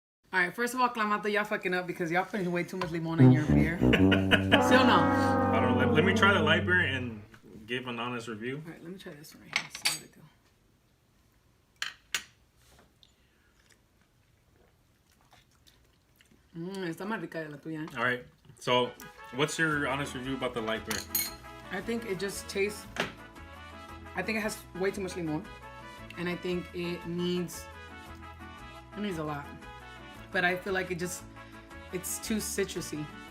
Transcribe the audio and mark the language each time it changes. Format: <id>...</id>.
<en>All right, first of all, Clamato, y'all fucking up because y'all putting way too much limon in your beer. Still no. I don't know. Let me try the light beer and give an honest review. All right, let me try this one right here. See how they do.</en> <es>Está más rica de la tuya.</es> <en>All right. So, what's your honest review about the light beer? I think it just tastes. I think it has way too much limon, and I think it needs a lot. But I feel like it's too citrusy.</en>